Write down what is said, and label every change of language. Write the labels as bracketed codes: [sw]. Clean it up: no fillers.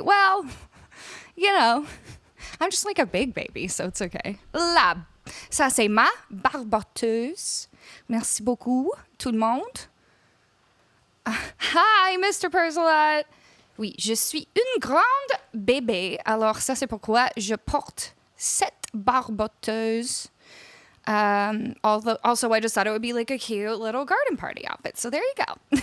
[en] Well, I'm just like a big baby, so it's okay. [fr] La. Ça, c'est ma barboteuse. Merci beaucoup, tout le monde. Hi, Mr. Persolot. Oui, je suis une grande bébé. Alors, ça, c'est pourquoi je porte cette barboteuse. [en] Also, I just thought it would be like a cute little garden party outfit. So there you go.